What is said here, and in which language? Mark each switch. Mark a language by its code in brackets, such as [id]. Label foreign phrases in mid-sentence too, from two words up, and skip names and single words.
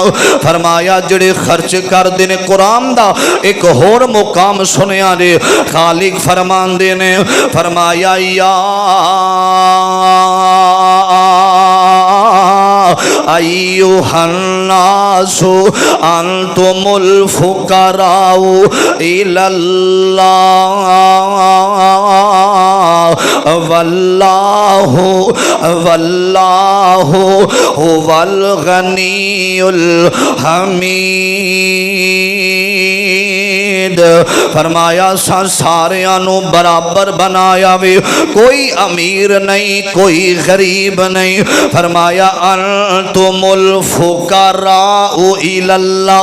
[pa] فرمایا جیہڑے خرچ کر دینے قرآن دا اک ہور مقام سنیا رے خالق فرماندے نے فرمایا یا [ar] أيها الناس أنتم الفقراء إلى الله والله والله هو الغني الحميد. [pa] فرمایا ساریاں نوں برابر بنایا وے، کوئی امیر نہیں کوئی غریب نہیں. [ar] فرمایا أنتم الفقراء إلى الله.